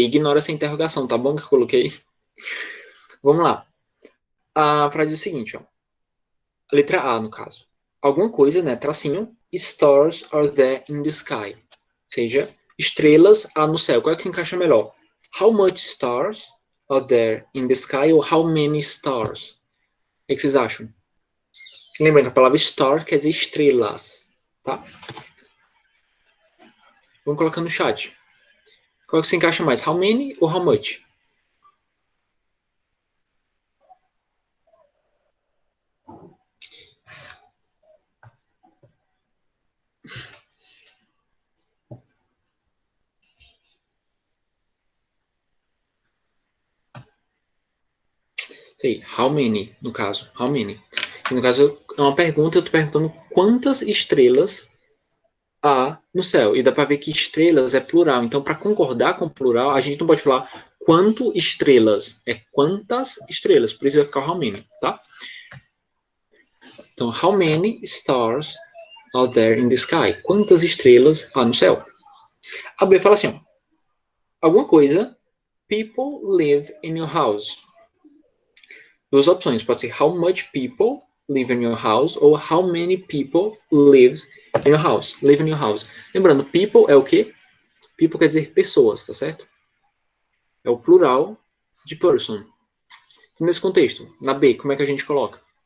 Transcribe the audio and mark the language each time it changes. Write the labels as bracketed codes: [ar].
[pt] Ignora essa interrogação, tá bom que eu coloquei? Vamos lá. A frase é o seguinte, ó. Letra A, no caso. Alguma coisa, né? Tracinho. [en] Stars are there in the sky. [pt] Ou seja, estrelas há no céu. Qual é que encaixa melhor? [en] How much stars are there in the sky ou how many stars? [pt] O que vocês acham? Lembrando que a palavra star quer dizer estrelas, tá? Vamos colocar no chat. Qual que se encaixa mais? How many ou how much? Sei, how many, no caso. How many. No caso, é uma pergunta, eu tô perguntando quantas estrelas há no céu. E dá para ver que estrelas é plural. Então, para concordar com plural, a gente não pode falar quanto estrelas. É quantas estrelas. Por isso vai ficar how many, tá? Então, [en] how many stars are there in the sky? [pt] Quantas estrelas há no céu? A B fala assim, ó, alguma coisa, [en] people live in your house. [pt] Duas opções, pode ser [en] how much people live in your house ou how many people lives in your house. Live in your house. [pt] Lembrando, people é o quê? People quer dizer pessoas, tá certo? É o plural de person. Nesse contexto, na B, como é que a gente coloca?